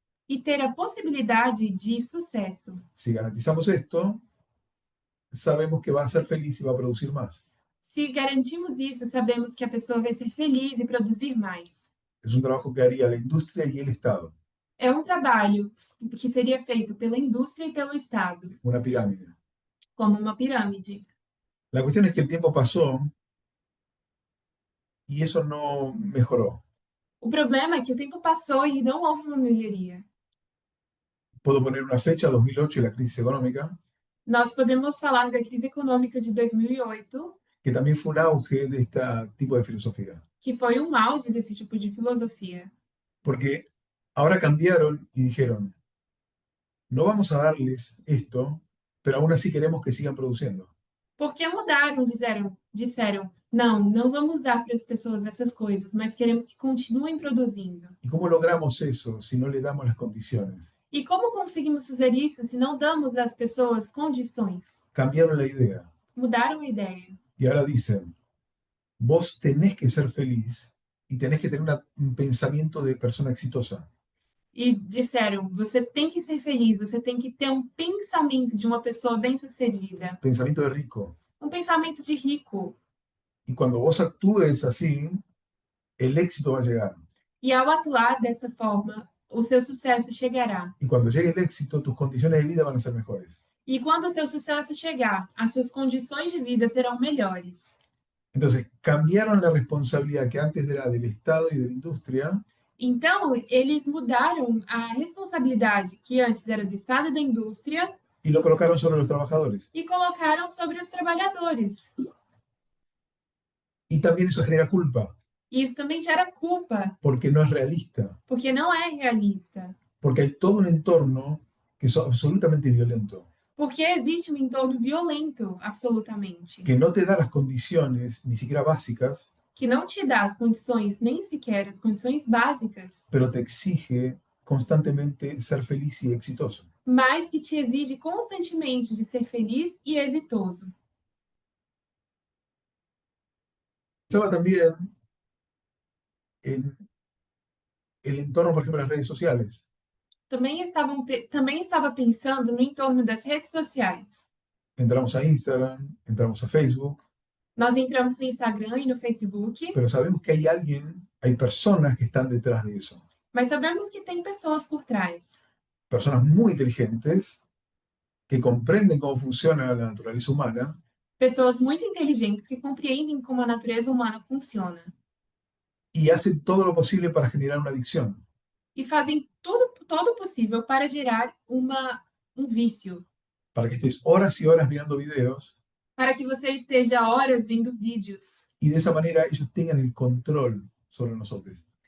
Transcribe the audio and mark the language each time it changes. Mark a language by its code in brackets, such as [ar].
[pt] e ter a possibilidade de sucesso. [es] Si garantizamos esto, sabemos que va a ser feliz y va a producir más. [pt] Se garantimos isso, sabemos que a pessoa vai ser feliz e produzir mais. [es] Es un trabajo que haría la industria y el Estado, [pt] É um trabalho que seria feito pela indústria e pelo Estado, [es] una pirámide. [pt] como uma pirâmide. [es] La cuestión es que el tiempo pasó y eso no mejoró. [pt] O problema é que o tempo passou e não houve uma melhoria. [es] Puedo poner una fecha, 2008 y la crisis económica, [pt] Nós podemos falar da crise econômica de 2008, [es] que también fue un auge de este tipo de filosofía. [pt] que foi um auge desse tipo de filosofia. [es] Porque ahora cambiaron y dijeron, no vamos a darles esto, pero aún así queremos que sigan produciendo. [pt] Porque mudaram, disseram, não vamos dar para as pessoas essas coisas, mas queremos que continuem produzindo. [es] ¿Y cómo logramos eso si no le damos las condiciones? [pt] E como conseguimos fazer isso se não damos às pessoas condições? [es] Cambiaron la idea [pt] Mudaram a ideia. [es] y ahora dicen, vos tenés que ser feliz y tenés que tener un pensamiento de persona exitosa. [pt] E disseram, você tem que ser feliz, você tem que ter um pensamento de uma pessoa bem-sucedida, [es] Pensamiento de rico. [pt] um pensamento de rico. [es] Y cuando vos actúes así, el éxito va a llegar. [pt] E ao atuar dessa forma, o seu sucesso chegará. [es] Y cuando llegue el éxito, tus condiciones de vida van a ser mejores. [pt] E quando o seu sucesso chegar, as suas condições de vida serão melhores. [es] Entonces, cambiaron la responsabilidad que antes era del Estado y de la industria [pt] Então, eles mudaram a responsabilidade que antes era do Estado e da indústria [es] y lo colocaron sobre los trabajadores. [pt] e colocaram sobre os trabalhadores. [es] Y también eso genera culpa, [pt] E isso também gera culpa, [es] porque no es realista, [pt] porque não é realista. [es] porque hay todo un entorno que es absolutamente violento, [pt] Porque existe um entorno violento, absolutamente, [es] que no te da las condiciones, ni siquiera básicas, [pt] que não te dá as condições, nem sequer as condições básicas, [es] pero te exige constantemente ser feliz y exitoso. [pt] mas que te exige constantemente de ser feliz e exitoso. [es] Estaba también en el entorno, por ejemplo, de las redes sociales. [pt] Também estava pensando no entorno das redes sociais. [es] Entramos a Instagram, entramos a Facebook, [pt] Nós entramos no Instagram e no Facebook, [es] pero sabemos que hay personas que están detrás de eso. [pt] mas sabemos que tem pessoas por trás. [es] Personas muy inteligentes que comprenden cómo funciona la naturaleza humana [pt] Pessoas muito inteligentes que compreendem como a natureza humana funciona [es] y hacen todo lo posible para generar una adicción. [pt] e fazem todo o possível para gerar um vício, [es] Para que estés horas y horas mirando videos [pt] para que você esteja horas vendo vídeos, [es] y de esa manera ellos tengan el control sobre nosotros.